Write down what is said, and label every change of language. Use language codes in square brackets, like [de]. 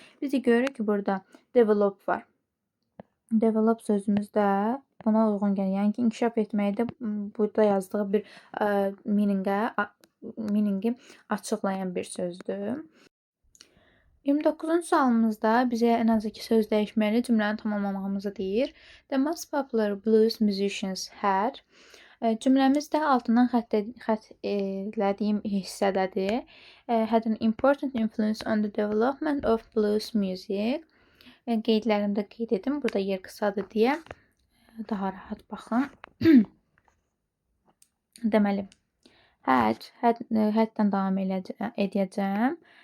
[az] Biz də görürük ki, burada develop var. Develop sözümüzdə buna uyğun gəlir. Yəni ki, inkişaf etməkdə burada yazdığı bir meaningi açıqlayan bir sözdür. 29-cu sualımızda bizə ən az 2 söz dəyişməli cümləni tamamlamağımızı deyir. [en] The most popular blues musicians had. [az] Cümləmiz də altından xətt elədiyim hissədədir. [en] Had an important influence on the development of blues music. [az] Qeydlərində qeyd edim. Burada yer qısadır deyə daha rahat baxın. Deməli, haddən davam edəcəm.